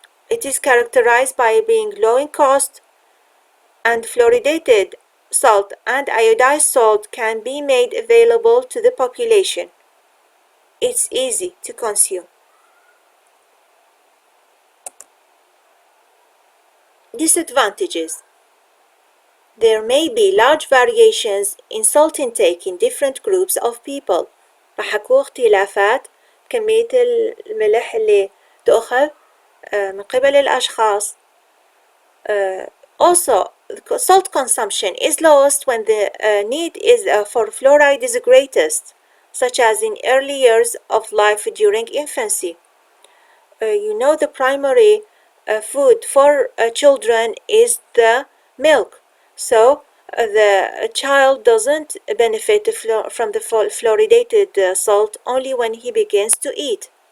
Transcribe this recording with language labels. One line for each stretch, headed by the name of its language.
English: It is characterized by being low in cost, and fluoridated salt and iodized salt can be made available to the population. It's easy to consume. Disadvantages. There may be large variations in salt intake in different groups of people.
Arabic: راح اكو اختلافات كمية الملح اللي تؤخذ من قبل الأشخاص.
English: Also, salt consumption is lowest when the need is for fluoride is greatest, such as in early years of life during infancy. You know, the primary food for children is the milk, so the child doesn't benefit from the fluoridated salt only when he begins to eat.